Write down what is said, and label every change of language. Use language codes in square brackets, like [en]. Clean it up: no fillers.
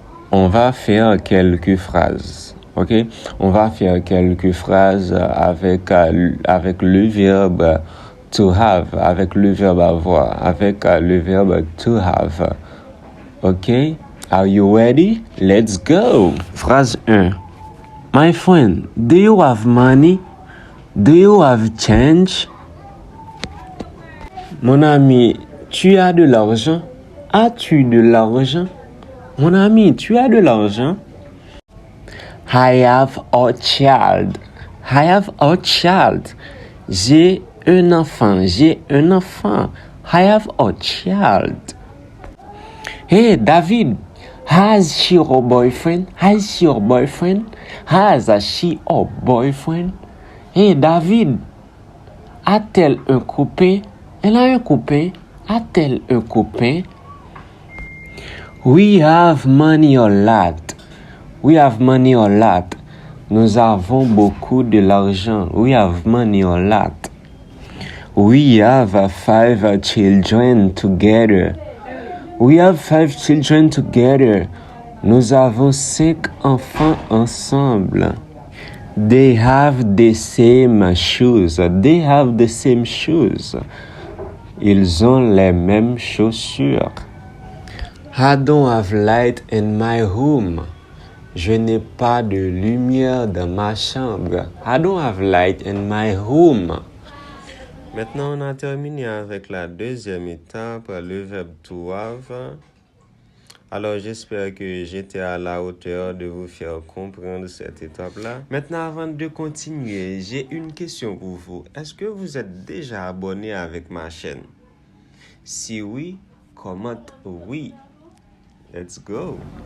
[fr] On va faire quelques phrases, ok? On va faire quelques phrases avec le verbe to have, avec le verbe avoir, avec le verbe to have, ok? [en] Are you ready? Let's go! Phrase 1. My friend, do you have money? Do you have change? [fr] Mon ami, tu as de l'argent? As-tu de l'argent? Mon ami, tu as de l'argent? [en] I have a child. I have a child. [fr] J'ai un enfant. J'ai un enfant. [en] I have a child. Hey, David, has she a boyfriend? Has she a boyfriend? Has she a boyfriend? [fr] Hey, David, a-t-elle un copain? Elle a un copain. A-t-elle un copain? [en] We have money a lot. We have money a lot. [fr] Nous avons beaucoup de l'argent. [en] We have money a lot. We have 5 children together. We have 5 children together. [fr] Nous avons 5 enfants ensemble. [en] They have the same shoes. They have the same shoes. [fr] Ils ont les mêmes chaussures. [en] I don't have light in my room. [fr] Je n'ai pas de lumière dans ma chambre. [en] I don't have light in my room. [fr] Maintenant, on a terminé avec la deuxième étape, le verbe to have. Alors, j'espère que j'étais à la hauteur de vous faire comprendre cette étape-là. Maintenant, avant de continuer, j'ai une question pour vous. Est-ce que vous êtes déjà abonné avec ma chaîne? Si oui, commente oui. [en] Let's go.